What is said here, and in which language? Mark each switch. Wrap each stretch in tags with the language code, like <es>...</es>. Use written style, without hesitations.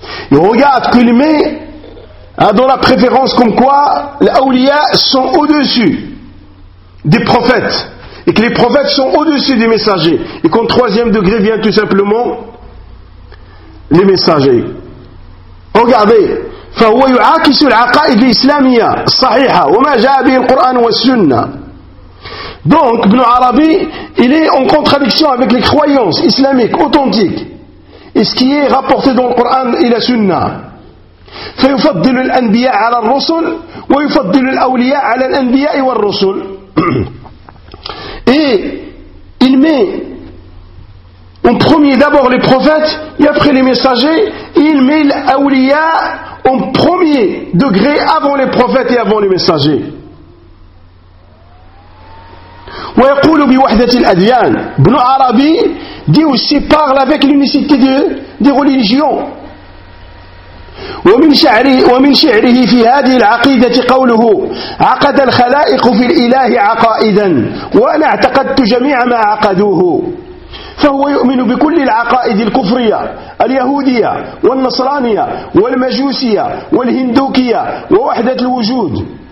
<fr>Et regarde qu'il met dans la préférence comme quoi les awliya sont au-dessus des prophètes et que les prophètes sont au-dessus des messagers et qu'en troisième degré vient tout simplement les messagers. Regardez,</fr> <ar>فهو يعاكس العقائد الإسلامية الصحيحة وما جاء به القرآن والسنة.</ar> <fr>Donc Ibn Arabi, il est en contradiction avec les croyances islamiques authentiques et ce qui est rapporté dans le Coran et la Sunna.</fr> <ar>فيفضل الأنبياء على الرسل ويفضل الأولياء على الأنبياء والرسل.</ar> <fr>Et il met en premier d'abord les prophètes et après les messagers, et il met l'Aulia en premier degré avant les prophètes et avant les messagers.</fr> <ar>ويقول بوحدة الأديان.</ar> <fr>Ibn Arabi dit aussi parle avec l'unicité des religions.</fr> <ar>ومن شعره في هذه العقيدة قوله عقد الخلائق في الإله عقائدا وأنا اعتقدت جميع ما عقدوه. فهو يؤمن بكل العقائد الكفرية اليهودية والنصرانية والمجوسية والهندوكية ووحدة الوجود.</ar>